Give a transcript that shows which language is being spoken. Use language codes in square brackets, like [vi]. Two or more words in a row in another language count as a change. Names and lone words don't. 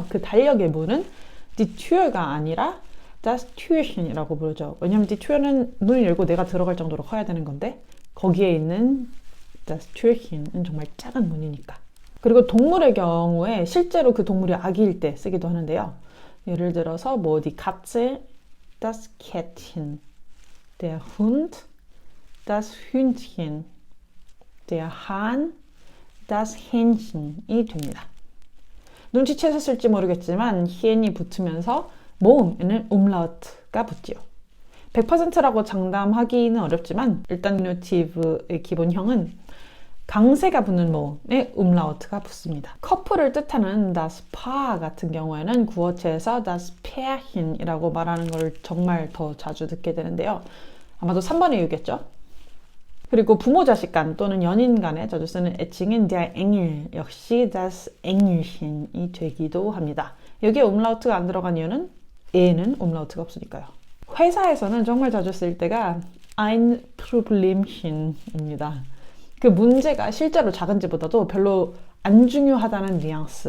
[ko] 그 달력의 문은 [de] die Tür [ko] 가 아니라 [de] das Türchen [ko] 이라고 부르죠. 왜냐면 [de] die Tür [ko] 는 문을 열고 내가 들어갈 정도로 커야 되는 건데, 거기에 있는 [de] das Türchen [ko] 은 정말 작은 문이니까. 그리고 동물의 경우에 실제로 그 동물이 아기일 때 쓰기도 하는데요. 예를 들어서 뭐 [de] die Katze, das Kätzchen, der Hund, das Hündchen, der Hahn, das Hähnchen [ko] 이 됩니다. 눈치채셨을지 모르겠지만 hien이 붙으면서 모음에는 umlaut가 붙지요. 100%라고 장담하기는 어렵지만 일단 디미누티브의 기본형은 강세가 붙는 모음에 umlaut가 붙습니다. 커플을 뜻하는 [de] das Paar [ko] 같은 경우에는 구어체에서 [de] das Pärchen [ko] 이라고 말하는 걸 정말 더 자주 듣게 되는데요. 아마도 3번의 이유겠죠? 그리고 부모 자식 간 또는 연인 간에 자주 쓰는 애칭인 [de] der Engel [ko] 역시 [de] das Engelchen [ko] 이 되기도 합니다. 여기에 umlaut가 안 들어간 이유는 에는 umlaut가 없으니까요. 회사에서는 정말 자주 쓸 때가 [de] ein Problemchen [ko] 입니다. 그 문제가 실제로 작은지보다도 별로 안 중요하다는 뉘앙스.